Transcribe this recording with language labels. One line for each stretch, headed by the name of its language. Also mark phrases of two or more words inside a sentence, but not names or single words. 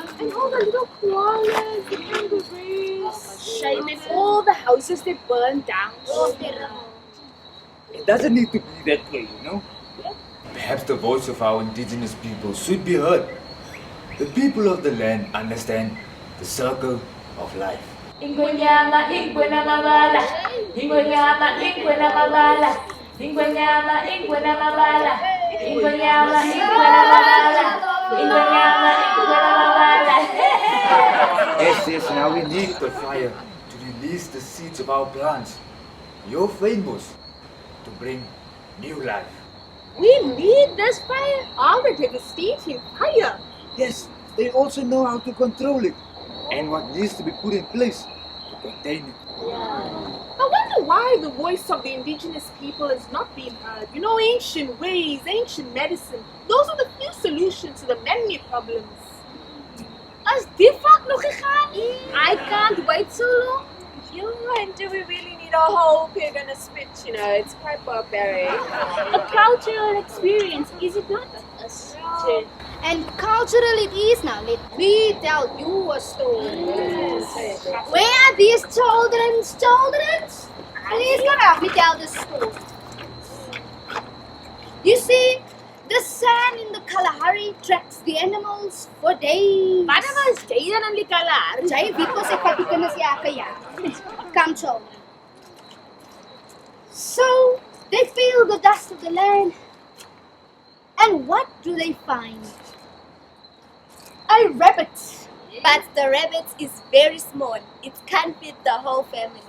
English: And all the little koalas, the kangaroos. Shame, and all the houses that burned down. Oh, terrible. It doesn't need to be that way, you know? Perhaps the voice of our indigenous people should be heard. The people of the land understand the circle of life.
Zulu: Ingwenyama, ingwena mabala. Ingwenyama, ingwena mabala. Ingwenyama, ingwena mabala. Ingwenyama, ingwena mabala. Ingwenyama, ingwena mabala.
English: Yes, now we need the fire to release the seeds of our plants, your rainbows, to bring new life. We need this fire. All the devastating fire. Yes, they also know how to control it and what needs to be put in place to contain it. I wonder why the voice of the indigenous people is not being heard. You know, ancient ways, ancient medicine, those are the few solutions to the many problems.
Afrikaans: As die vaak nog gegaan?
English: I can't wait so long. And do we really need a whole pig and a spit? You know, it's quite barbaric. A cultural experience, is it not? And cultural it is now. Let me tell you a story. Where are these children's? Please come help me tell this story. You see, the sun in the Kalahari tracks the animals for days.
Afrikaans: Wanneer was jy dan in die Kalahari? Jy weet mos ek vat die kinders elke jaar.
English: Come children. So, they feel the dust of the land. And what do they find? A rabbit. But the rabbit is very small. It can't fit the whole family.